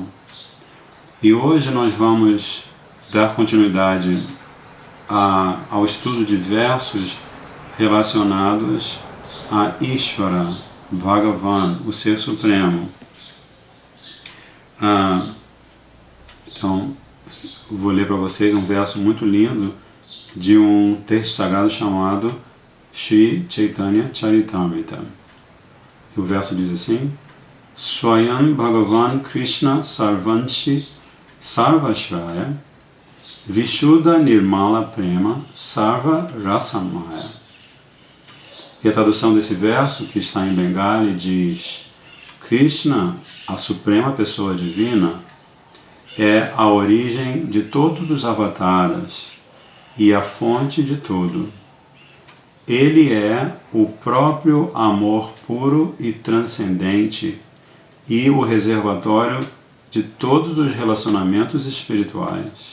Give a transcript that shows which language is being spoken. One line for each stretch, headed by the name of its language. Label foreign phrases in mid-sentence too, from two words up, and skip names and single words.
Portuguese: E hoje nós vamos dar continuidade ao estudo de versos relacionados a Ishvara, Bhagavan, o Ser Supremo. Então, vou ler para vocês um verso muito lindo de um texto sagrado chamado Sri Chaitanya Charitamrita. E o verso diz assim:
Bangla: স্বয়ং ভগবান কৃষ্ণ সর্বাংশী সর্বাশ্রয় বিশুদ্ধ নির্মল প্রেম সর্ব রসময়.
Portuguese: E a tradução desse verso, que está em Bengali, diz: Krishna, a suprema pessoa divina, é a origem de todos os avataras e a fonte de tudo. Ele é o próprio amor puro e transcendente e o reservatório de todos os relacionamentos espirituais.